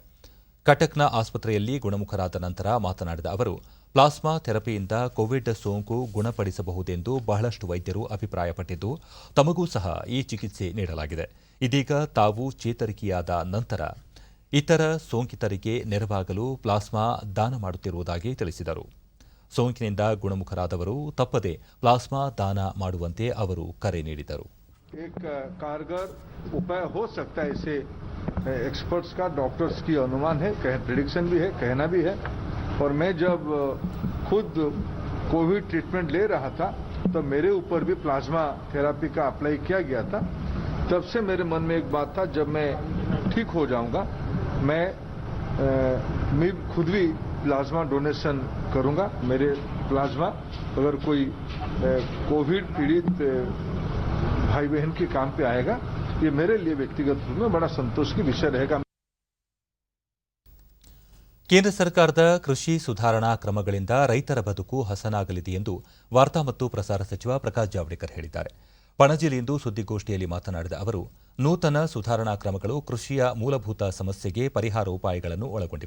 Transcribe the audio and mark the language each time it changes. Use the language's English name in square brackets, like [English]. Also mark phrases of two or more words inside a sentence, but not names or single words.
[Kannada] ಕಟಕ್ನ ಆಸ್ಪತ್ರೆಯಲ್ಲಿ ಗುಣಮುಖರಾದ ನಂತರ ಮಾತನಾಡಿದ ಅವರು, ಪ್ಲಾಸ್ಮಾ ಥೆರಪಿಯಿಂದ ಕೋವಿಡ್ ಸೋಂಕು ಗುಣಪಡಿಸಬಹುದೆಂದು ಬಹಳಷ್ಟು ವೈದ್ಯರು ಅಭಿಪ್ರಾಯಪಟ್ಟಿದ್ದು, ತಮಗೂ ಸಹ ಈ ಚಿಕಿತ್ಸೆ ನೀಡಲಾಗಿದೆ. ಇದೀಗ ತಾವು ಚೇತರಿಕೆಯಾದ ನಂತರ ಇತರ ಸೋಂಕಿತರಿಗೆ ನೆರವಾಗಲು ಪ್ಲಾಸ್ಮಾ ದಾನ ಮಾಡುತ್ತಿರುವುದಾಗಿ ತಿಳಿಸಿದರು. ಸೋಂಕಿನಿಂದ ಗುಣಮುಖರಾದವರು ತಪ್ಪದೆ ಪ್ಲಾಸ್ಮಾ ದಾನ ಮಾಡುವಂತೆ ಅವರು ಕರೆ ನೀಡಿದರು. [Hindi] एक कारगर उपाय हो सकता है, इसे एक्सपर्ट्स का, डॉक्टर्स की अनुमान है, प्रेडिक्शन भी है, कहना भी है. और मैं जब खुद [English] Covid treatment [Hindi] ले रहा था तो मेरे ऊपर भी [English] plasma therapy [Hindi] का अप्लाई किया गया था. तब से मेरे मन में एक बात था, जब मैं ठीक हो जाऊंगा मैं खुद भी [English] plasma donation [Hindi] करूंगा. मेरे प्लाज्मा अगर कोई कोविड पीड़ित भाई बहन के काम पे आएगा, ये मेरे लिए व्यक्तिगत रूप में बड़ा संतोष की विषय रहेगा. [Kannada] ಕೇಂದ್ರ ಸರ್ಕಾರದ ಕೃಷಿ ಸುಧಾರಣಾ ಕ್ರಮಗಳಿಂದ ರೈತರ ಬದುಕು ಹಸನಾಗಲಿದೆ ಎಂದು ವಾರ್ತಾ ಮತ್ತು ಪ್ರಸಾರ ಸಚಿವ ಪ್ರಕಾಶ್ ಜಾವಡೇಕರ್ ಹೇಳಿದ್ದಾರೆ. ಪಣಜಿಯಲ್ಲಿಂದು ಸುದ್ದಿಗೋಷ್ಠಿಯಲ್ಲಿ ಮಾತನಾಡಿದ ಅವರು, ನೂತನ ಸುಧಾರಣಾ ಕ್ರಮಗಳು ಕೃಷಿಯ ಮೂಲಭೂತ ಸಮಸ್ಯೆಗೆ ಪರಿಹಾರ ಉಪಾಯಗಳನ್ನು ಒಳಗೊಂಡಿವೆ.